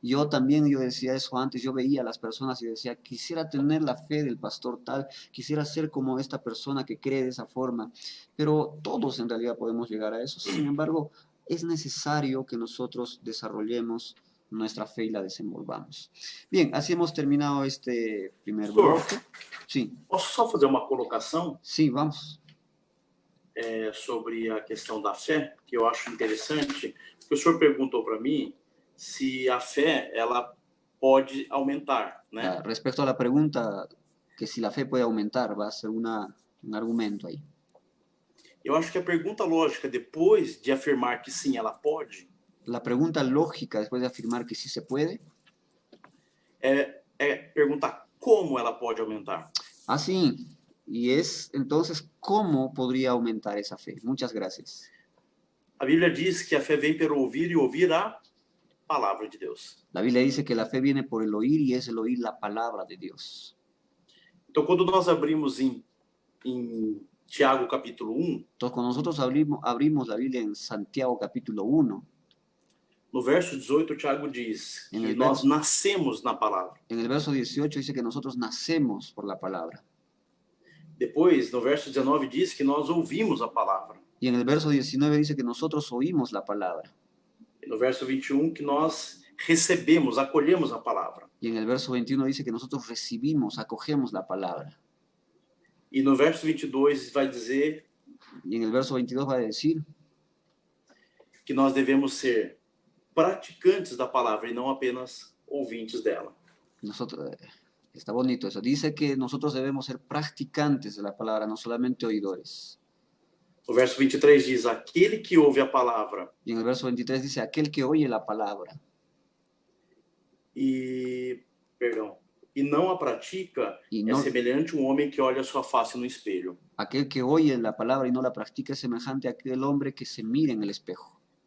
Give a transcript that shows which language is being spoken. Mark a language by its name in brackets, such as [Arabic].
[Spanish] Yo también, yo decía eso antes, yo veía a las personas y decía, quisiera tener la fe del pastor tal, quisiera ser como esta persona que cree de esa forma. Pero todos en realidad podemos llegar a eso. Sin embargo, es necesario que nosotros desarrollemos nuestra fe y la desenvolvamos. Bien, así hemos terminado este primer bloque. Sí. [Portuguese] Posso só fazer uma colocação? [Spanish] Sí, vamos. [Portuguese] Sobre a questão da fé, que eu acho interessante, porque o senhor perguntou para mim se a fé ela pode aumentar, né? [Spanish] Respecto a la pregunta que si la fe puede aumentar, va a ser un argumento ahí. [Portuguese] Eu acho que a pergunta lógica, depois de afirmar que sim, ela pode, [Spanish] La pregunta lógica, después de afirmar que sí se puede, [Portuguese] perguntar como ela pode aumentar. [Spanish] Sí. Y es entonces, ¿cómo podría aumentar esa fe? Muchas gracias. [Portuguese] A Bíblia diz que a fé vem pelo ouvir e ouvir a palavra de Deus. [Spanish] La Biblia dice que la fe viene por el oír y es el oír la palabra de Dios. [Portuguese] Então, quando nós abrimos em Tiago capítulo 1, [Spanish] entonces, cuando nosotros abrimos la Biblia en Santiago capítulo 1, [Portuguese] no verso 18, Tiago diz que nós nascemos na palavra. [Spanish] En el verso 18 dice que nosotros nacemos por la palabra. [Portuguese] Depois, no verso 19, diz que nós ouvimos a palavra. [Spanish] Y en el verso 19 dice que nosotros oímos la palabra. [Portuguese] E no verso 21, que nós recebemos, acolhemos a palavra. [Spanish] Y en el verso 21 dice que nosotros recibimos, acogemos la palabra. [Portuguese] E no verso 22 vai dizer... [Spanish] Y en el verso 22 va a decir... [Portuguese] que nós devemos ser praticantes da palavra e não apenas ouvintes dela. [Spanish] Está bonito eso. Dice que nosotros debemos ser practicantes de la palabra, no solamente oidores. [Portuguese] O verso 23 diz, aquele que ouve a palavra. [Spanish] Y en el verso 23 dice, aquel que oye la palabra. [Portuguese] E não a pratica é semelhante a um homem que olha a sua face no espelho. [Spanish] Aquel que oye la palabra y no la practica es semejante a aquel hombre que se mira en el espejo.